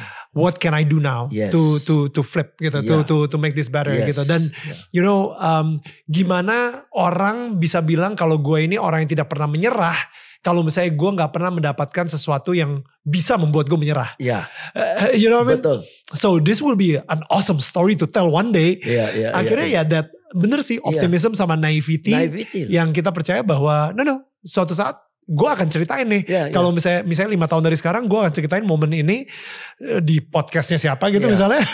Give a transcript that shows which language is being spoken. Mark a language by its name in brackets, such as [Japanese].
[English] What can I do now to flip [Indonesian] gitu, [English] to make this better gitu. [Indonesian] Dan [English] you know, [Indonesian] gimana orang bisa bilang kalau gue ini orang yang tidak pernah menyerah kalau misalnya gue nggak pernah mendapatkan sesuatu yang bisa membuat gue menyerah. [English] You know what I mean? [Indonesian] Betul. [English] So this will be an awesome story to tell one day. [Indonesian] Akhirnya that bener sih, optimism sama naivety yang kita percaya bahwa suatu saat gue akan ceritain nih. Kalau misalnya 5 tahun dari sekarang gue akan ceritain momen ini di podcastnya siapa gitu misalnya.